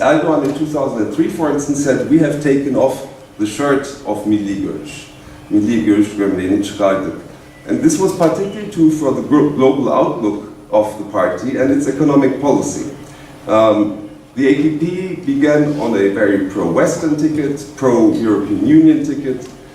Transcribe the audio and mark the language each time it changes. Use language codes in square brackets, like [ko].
[en] Erdogan in 2003, for instance, said, "We have taken off the shirt of Milli Görüş. [tr] Milli Görüş gömleğini çıkardık." [en] And this was particularly true for the global outlook of the party and its economic policy. The AKP began on a very pro-Western ticket, pro-European Union ticket.